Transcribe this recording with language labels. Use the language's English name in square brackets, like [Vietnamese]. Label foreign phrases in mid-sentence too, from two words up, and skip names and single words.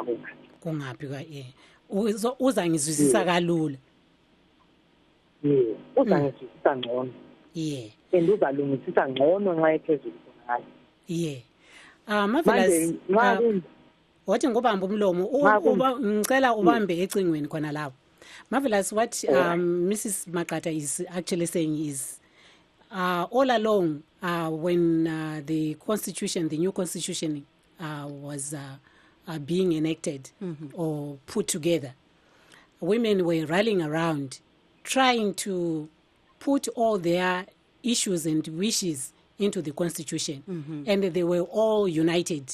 [North Ndebele] kungaphi uzangizwisisa kalula. Yeah, uzangizwisisa ngcono. [English] Yeah. [North Ndebele] And uzalungisisa ngcono nxa ephezulu khona ngani. [English] Yeah. Marvelous. [North Ndebele] Wathi ngobamba umlomo ngicela ubambe ecingweni khona lapho. [English] Marvelous, what Mrs. Maqhatha is actually saying is all along when the new constitution was being enacted or put together, women were rallying around trying to put all their issues and wishes into the constitution, and they were all united.